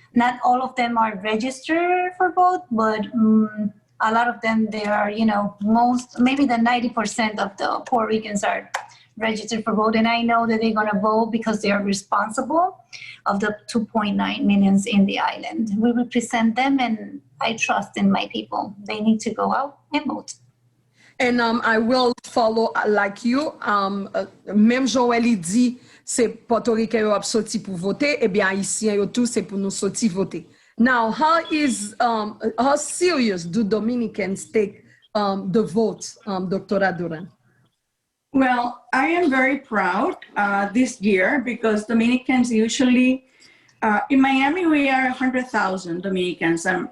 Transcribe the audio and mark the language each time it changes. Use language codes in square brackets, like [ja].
[en] Not all of them are registered for vote, but a lot of them, they are, you know, maybe the 90% of the Puerto Ricans are registered for vote. And I know that they're going to vote because they are responsible of the 2.9 millions in the island. We represent them and I trust in my people. They need to go out and vote. And I will follow like you. [ht] Même Joël dit, c'est Puerto Ricain yo ap sorti pour voter, et bien Haïtien yo tout, c'est pour nous sorti voter. [en] Now, how serious do Dominicans take the vote, Dr. Duran? Well, I am very proud this year because Dominicans usually, in Miami, we are 100,000 Dominicans.